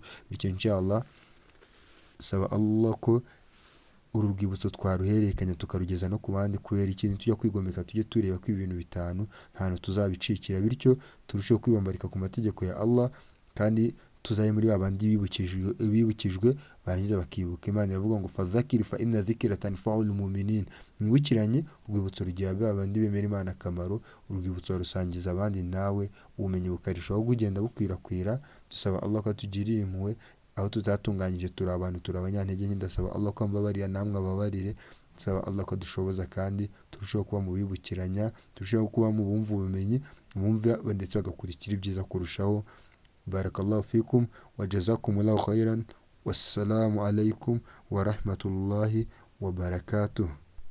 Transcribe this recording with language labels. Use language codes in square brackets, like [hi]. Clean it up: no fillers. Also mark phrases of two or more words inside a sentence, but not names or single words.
[rw] Bityo inshallah saba Allah ko uru rwibutso twaruhererekanya tukarugeza no ku bandi, kubera ikintu tujya kwigomeka tujye tureba ko ibintu bitanu nta hantu tuzabicikira, bityo turusheho kwibambarika ku mategeko ya Allah, kandi tuzaye muri babandi bibukijwe barangiza bakibuka. Imana iravuga ngo [ar] فذكر فإن الذكرى تنفع المؤمنين, [rw] mwibukiranye urwibutso rugira babandi bemera Imana akamaro, urwibutso rusangiza abandi, nawe ubumenyi bukarishaho kugenda bukwirakwira. Dusaba Allah ko atugirira impuhwe, aho tutatunganyije turi abantu, turi abanyantege nke. Ndasaba Allah ko ambabarira namwe ababarire. Nsaba Allah ko dushoboza kandi turushaho kuba mu bibukiranya, turushaho kuba mu bumva ubumenyi, bumva ndetse bagakurikira ibyiza kurushaho. [ar] بارك الله فيكم وجزاكم الله خيرا. والسلام عليكم ورحمة الله وبركاته.